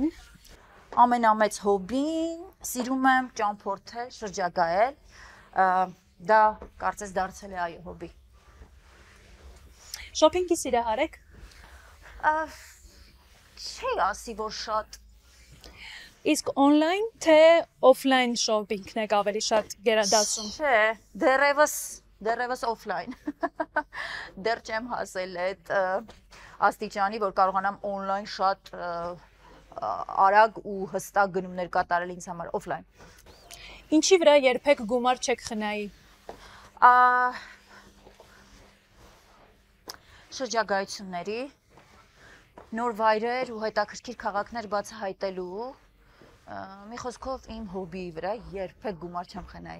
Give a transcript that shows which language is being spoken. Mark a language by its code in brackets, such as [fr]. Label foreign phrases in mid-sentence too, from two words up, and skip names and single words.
[hy] Ամենամեծ հոբին սիրում եմ ճամփորդել, շրջագայել, դա կարծես դարձել է այո հոբի։ Շոփինգի սիրահար եք։ Չի ասի, որ շատ։ Իսկ on-line թե off-line shopping-ն եք ավելի շատ գերադասում։ Չէ, դեռևս off-line։ Դեռ չեմ հասել այդ աստիճանի, որ կարողանամ on-line շատ արագ ու հստակ գնումներ կատարել ինձ համար օֆլայն։ Ինչի վրա երբեք գումար չեք խնայի։ Շրջագայությունների, նոր վայրեր ու հետաքրքիր քաղաքներ բացահայտելու, մի խոսքով իմ հոբիի վրա երբեք գումար չեմ խնայի։